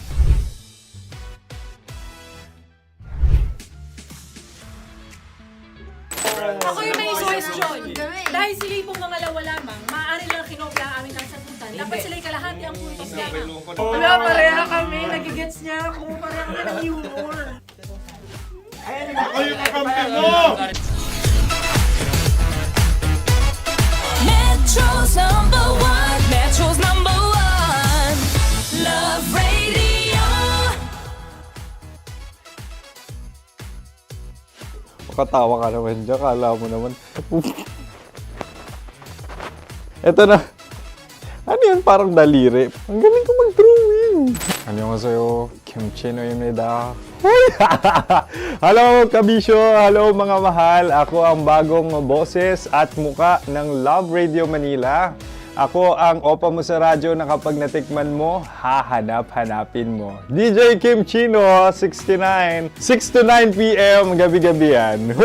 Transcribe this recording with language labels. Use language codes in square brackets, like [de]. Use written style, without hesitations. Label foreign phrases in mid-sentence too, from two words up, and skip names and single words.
[tl] Ako yung may suggestion. Kami. Dahil sila yung mangalawa lamang, maaari lang kinopya ang aming kasagutan. Dapat sila yung kalahati ang puntos lamang. Wala, pareha kami. Nagigets niya ako. Pareha kami ng humor. Ako yung kakampi mo! [en] Metro's number one. Metro's number one. Love Radio. [tl] Makatawa ka naman dyan. Kala mo naman. Eto na. Ano yun? Parang daliri. Ang galing ko mag-drawing. [ko] 안녕하세요. 김치노입니다. [tl] Hello, kabisyo! Hello, mga mahal! Ako ang bagong boses at muka ng Love Radio Manila. Ako ang opa mo sa radyo na kapag natikman mo, hahanap-hanapin mo. DJ Kim Chino, 69. [en] 6 to 9 p.m. [tl] gabi-gabi yan.